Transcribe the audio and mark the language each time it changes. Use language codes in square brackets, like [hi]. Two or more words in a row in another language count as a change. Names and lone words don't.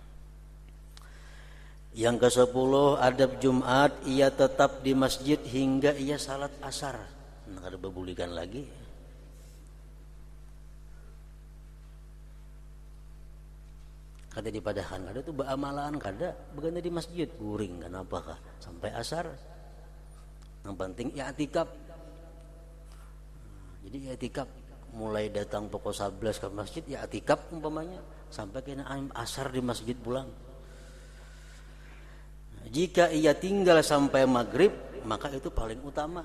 [id] Yang ke-10, adab Jumat, ia tetap di masjid hingga ia salat asar. Nah, ada bebulikan lagi. Kada dipadahan, kada tuh baamalan, kada begana di masjid, guring kenapa kah sampai asar. Yang penting i'tikaf. Jadi i'tikaf mulai datang pukul 11 ke masjid, i'tikaf umpamanya sampai kena asar di masjid pulang. Jika ia tinggal sampai maghrib, maka itu paling utama.